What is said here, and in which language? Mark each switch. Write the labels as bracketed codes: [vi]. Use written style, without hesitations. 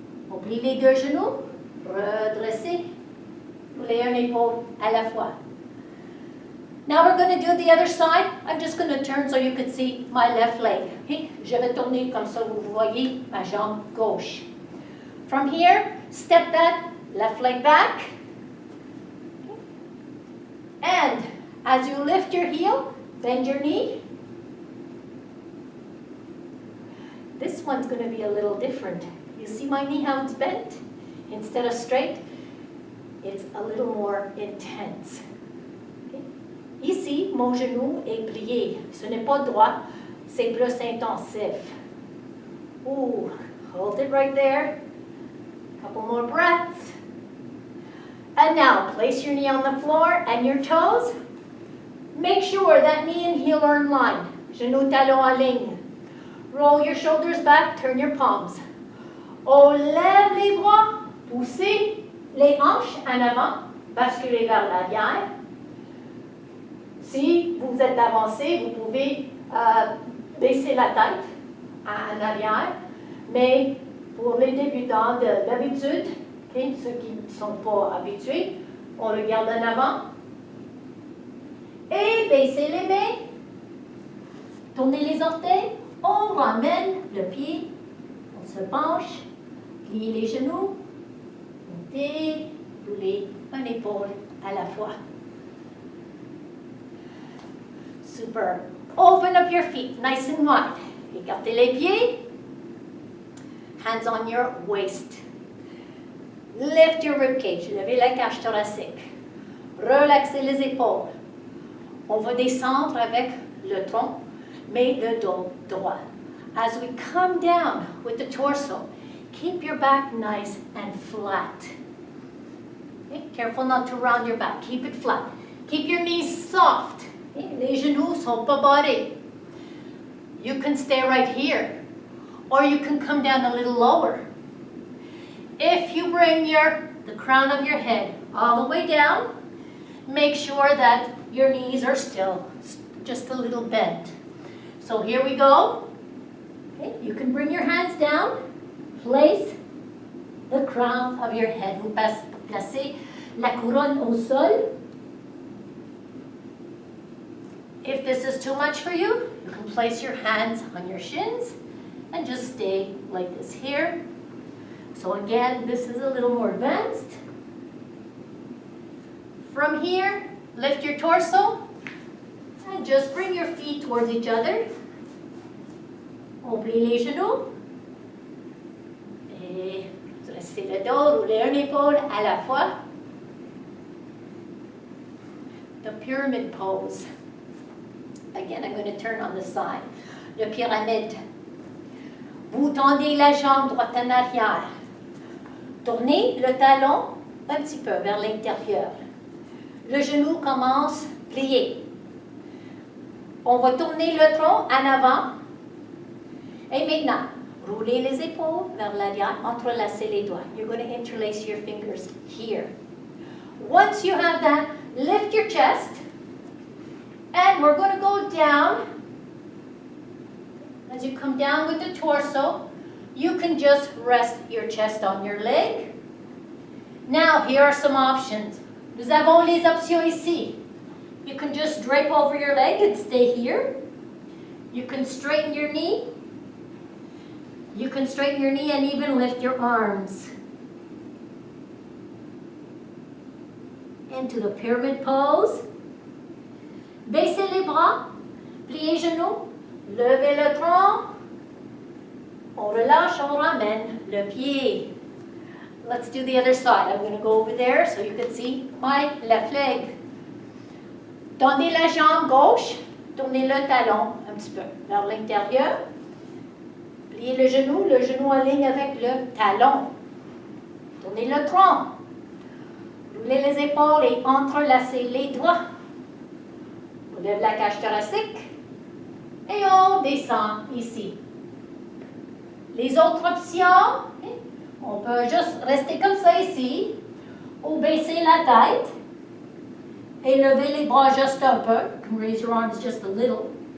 [fr] On plie les deux genoux, redressez, roulez un épaule à la fois. [en] Now we're going to do the other side. I'm just going to turn so you can see my left leg. Okay? [fr] Je vais tourner comme ça, vous voyez ma jambe gauche. [en] From here, step that left leg back. Okay. And as you lift your heel, bend your knee. This one's going to be a little different. You see my knee, how it's bent? Instead of straight, it's a little more intense. [fr] Okay. Ici, mon genou est plié. Ce n'est pas droit, c'est plus intensif. [en] Ooh, hold it right there. Couple more breaths. And now, place your knee on the floor and your toes. Make sure that knee and heel are in line. [fr] Genou talon en ligne. [en] Roll your shoulders back, turn your palms. [fr] On lève les bras, poussez les hanches en avant, basculez vers l'arrière. Si vous êtes avancé, vous pouvez baisser la tête en arrière, mais pour les débutants d'habitude, okay, ceux qui ne sont pas habitués, on regarde en avant. Et baissez les mains, tournez les orteils, on ramène le pied, on se penche, pliez les genoux, montez, roulez un épaule à la fois. Super. [en] Open up your feet nice and wide. [fr] Écartez les pieds. [en] Hands on your waist. Lift your rib cage. [fr] Levez la cage thoracique. Relaxez les épaules. On va descendre avec le tronc, mais le dos droit. [en] As we come down with the torso, keep your back nice and flat. Okay? Careful not to round your back. Keep it flat. Keep your knees soft. Okay? [fr] Les genoux sont pas barrés. [en] You can stay right here, or you can come down a little lower. If you bring the crown of your head all the way down, make sure that your knees are still just a little bent. So here we go. Okay, you can bring your hands down. Place the crown of your head. [fr] Vous placez la couronne au sol. [en] If this is too much for you, you can place your hands on your shins and just stay like this here. So again, this is a little more advanced. From here, lift your torso and just bring your feet towards each other. [fr] Oubliez les genoux. Et dressez le dos, roulez une épaule à la fois. [en] The pyramid pose. Again, I'm going to turn on the side. [fr] Le pyramide. Vous tendez la jambe droite en arrière. Tournez le talon un petit peu vers l'intérieur. Le genou commence plié. On va tourner le tronc en avant. Et maintenant, roulez les épaules vers l'arrière, entrelacez les doigts. [en] You're going to interlace your fingers here. Once you have that, lift your chest. And we're going to go down. As you come down with the torso, you can just rest your chest on your leg. Now, here are some options. [fr] Nous avons les options ici. [en] You can just drape over your leg and stay here. You can straighten your knee. You can straighten your knee and even lift your arms. Into the pyramid pose. [fr] Baissez les bras, pliez les genoux, levez le tronc, on relâche, on ramène le pied. [en] Let's do the other side. I'm going to go over there so you can see my left leg. [fr] Tendez la jambe gauche, tournez le talon un petit peu vers l'intérieur. Pliez le genou en ligne avec le talon. Tournez le tronc. Roulez les épaules et entrelacez les doigts. On lève la cage thoracique et on descend ici. Les autres options, on peut juste rester comme ça ici, ou baisser la tête et lever les bras juste un peu. [en] You can raise your arms just a little.